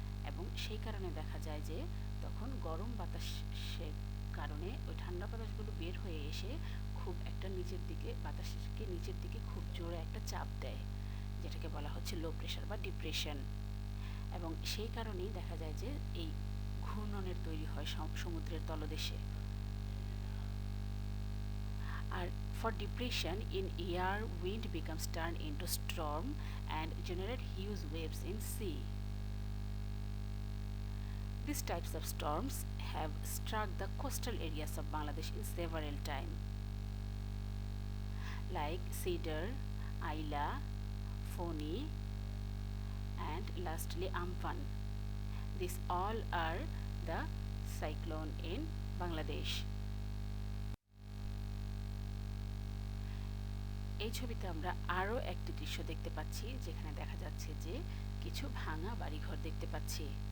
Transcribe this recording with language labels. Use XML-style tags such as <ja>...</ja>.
<bn>এবং সেই কারণে দেখা যায় যে তখন গরম বাতাসের কারণে ওই ঠান্ডা বাতাসগুলো বের হয়ে এসে খুব একটা বাতাসকে নিচের দিকে খুব জোরে একটা চাপ দেয়, যেটাকে বলা হচ্ছে লো প্রেশার বা ডিপ্রেশন। এবং সেই কারণেই দেখা যায় যে এই ঘূর্ণনের তৈরি হয় সমুদ্রের তলদেশে।</bn> <en>আর for depression in air, wind becomes turned into storm and generate huge waves in sea. These types of storms have struck the coastal areas of Bangladesh in several times, like Cedar, Aila, Foni, and lastly Amphan. These all are the cyclone in Bangladesh.</en> <bn>এই ছবিতে আমরা আরও একটি দৃশ্য দেখতে পাচ্ছি, যেখানে দেখা যাচ্ছে যে কিছু ভাঙা বাড়িঘর দেখতে পাচ্ছি।</bn>